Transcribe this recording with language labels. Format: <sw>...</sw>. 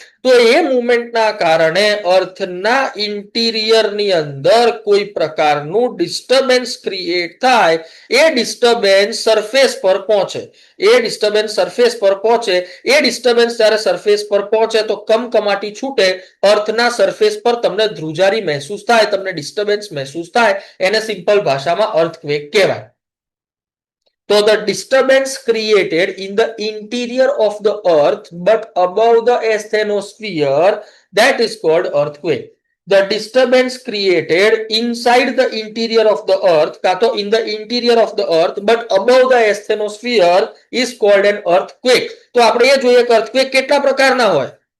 <gu>તો એ મુવમેન્ટના કારણે અર્થના ઇન્ટિરિયરની અંદર કોઈ પ્રકારનું ડિસ્ટર્બન્સ ક્રિએટ થાય. એ ડિસ્ટર્બન્સ સરફેસ પર પહોંચે. એ ડિસ્ટર્બન્સ સરફેસ પર પહોંચે. એ ડિસ્ટર્બન્સ જ્યારે સરફેસ પર પહોંચે તો કમકમાટી છૂટે. અર્થના સરફેસ પર તમને ધ્રુજારી મહેસૂસ થાય, તમને ડિસ્ટર્બન્સ મહેસૂસ થાય. એને સિમ્પલ ભાષામાં અર્થક્વેક કહેવાય.</gu> <en>So the disturbance created in the interior of the earth but above the asthenosphere, that is called earthquake. The disturbance created inside the interior of the earth, kato in the interior of the earth but above the asthenosphere, is called an earthquake.</en> <gu>તો આપણે એ જોઈએ કે earthquake કેટલા પ્રકારના હોય?</gu>